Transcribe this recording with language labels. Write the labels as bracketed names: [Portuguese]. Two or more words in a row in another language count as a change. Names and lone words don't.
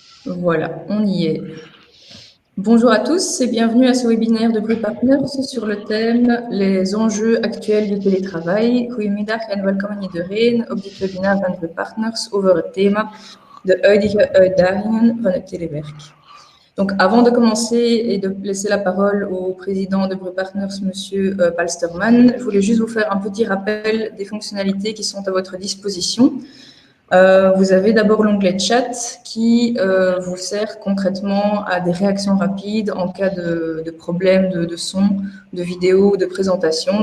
[French] Voilà, on y est. Bonjour à tous et bienvenue à ce webinaire de Blue Partners sur le thème Les enjeux actuels du télétravail. [Dutch] Goedemiddag en welkom iedereen op dit webinar van Blue Partners over het thema de huidige uitdagingen van het telewerk. [French] Donc, avant de commencer et de laisser la parole au président de Blue Partners, Monsieur Palsterman, je voulais juste vous faire un petit rappel des fonctionnalités qui sont à votre disposition. Vous avez d'abord l'onglet chat qui vous sert concrètement à des réactions rapides en cas de problème de son, de vidéo, de présentation.